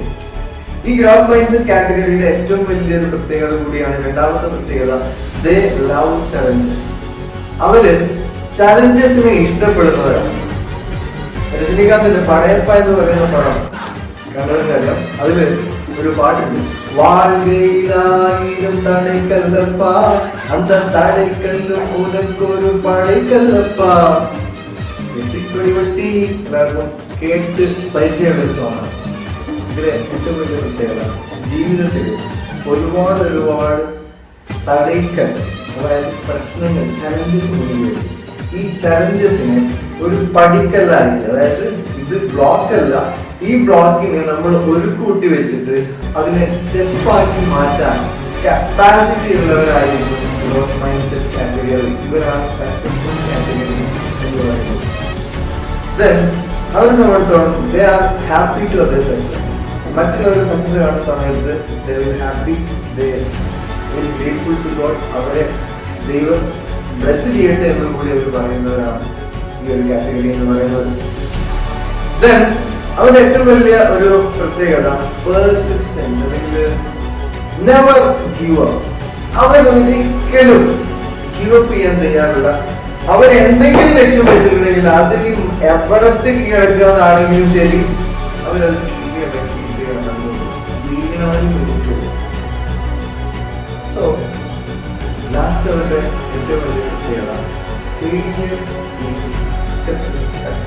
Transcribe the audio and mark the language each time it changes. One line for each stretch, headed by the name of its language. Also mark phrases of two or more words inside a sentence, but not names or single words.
Malayalam: ഈ
English: growth mind set
Malayalam: കാറ്റഗറിയുടെ ഏറ്റവും വലിയൊരു പ്രത്യേകത കൂടിയാണ്. രണ്ടാമത്തെ പ്രത്യേകത,
English: they love challenges.
Malayalam: അവര് ചലഞ്ചസിനെ ഇഷ്ടപ്പെടുന്നവരാണ്. രജനീകാന്തിന്റെ പടയപ്പ എന്ന് പറയുന്ന പടം കണ്ടതിനറിയാം. അതില് ഒരു പാട്ടുണ്ട്,
Tamil: வாழ்கையிலாயிரம் தடைக்கல்லப்பா அந்த தடைக்கல்லும் உனக்கொரு படைக்கல்லப்பா.
Malayalam: വെട്ടിക്കൊടി വെട്ടി എല്ലാവർക്കും കേട്ട് പരിചയമുള്ള ഒരു സോങ്ങാണ്. ഇതിലെ ഏറ്റവും വലിയ പ്രത്യേകത, ജീവിതത്തിൽ ഒരുപാട് തടയ്ക്കൽ, അതായത് പ്രശ്നങ്ങൾ, ചലഞ്ചസ് മുന്നിൽ ഈ ചലഞ്ചസിനെ ഒരു പടിക്കല്ലായിട്ട്, അതായത് ഇത് ബ്ലോക്ക് അല്ല, ഈ ബ്ലോക്കിനെ നമ്മൾ ഒരു കൂട്ടി വെച്ചിട്ട് അതിനെ സ്റ്റെപ്പാക്കി മാറ്റാൻ കപ്പാസിറ്റി ഉള്ളവരായിരിക്കും
English: growth mind set category.
Malayalam: ഇവരാണ്
English: successful category
Malayalam: എന്ന് പറയുന്നത്. ദെൻ അവരെ സംബന്ധിച്ചിടത്തോളം
English: they are happy to other success.
Malayalam: മറ്റുള്ളവരുടെ സക്സസ് കാണുന്ന സമയത്ത്
English: they will happy, they will grateful to god.
Malayalam: അവരെ ദൈവം ബ്ലെസ് ചെയ്യട്ടെ എന്ന് കൂടി അവർ പറയുന്നവരാണ് ഈ ഒരു കാറ്റഗറി എന്ന് പറയുന്നത്. ദെൻ അവരുടെ ഏറ്റവും വലിയ ഒരു പ്രത്യേകത പെർസിസ്റ്റൻസ്, അല്ലെങ്കിൽ
English: never give up.
Malayalam: അവരൊരിക്കലും
English: give up
Malayalam: ചെയ്യാൻ തയ്യാറുള്ള, അവർ എന്തെങ്കിലും ലക്ഷ്യം വെച്ചിട്ടുണ്ടെങ്കിൽ അതിന് എവറസ്റ്റ് കീഴടക്കാന്നാണെങ്കിലും ശരി, അവരത്
English: so last
Malayalam: അവരുടെ ഏറ്റവും വലിയ പ്രത്യേകത സക്സസ്.